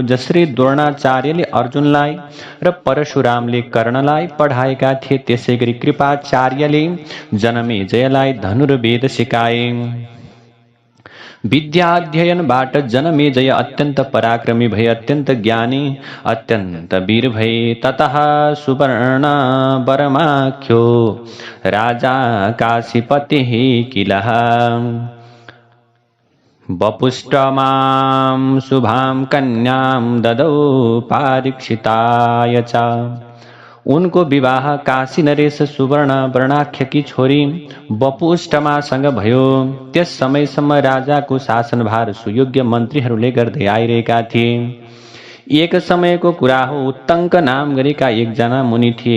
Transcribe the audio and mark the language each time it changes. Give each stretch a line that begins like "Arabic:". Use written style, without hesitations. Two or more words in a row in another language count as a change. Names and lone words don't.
Nepali: जसरी द्रोणाचार्यले अर्जुनलाई र परशुरामले कर्णलाई पढाएका थिए, त्यसै गरी कृपाचार्यले जनमेजयलाई धनुर्वेद सिकाए। विद्याध्ययनबाट जनमेजय अत्यन्त पराक्रमी भए, अत्यन्त ज्ञानी, अत्यन्त वीर भए।
Sanskrit: ततः सुवर्ण वरमाख्यो राजा काशीपतिः किलः वपुष्टमां शुभां कन्यां ददौ पारीक्षिताय च।
Nepali: उनको विवाह काशी नरेश सुवर्ण वर्णाख्यकी छोरी वपुष्टमासँग भयो। त्यस समयसम्म राजाको शासनभार सुयोग्य मन्त्रीहरूले गर्दै आइरहेका थिए। एक समयको कुरा हो, उत्तङ्क नाम गरेका एकजना मुनि थिए।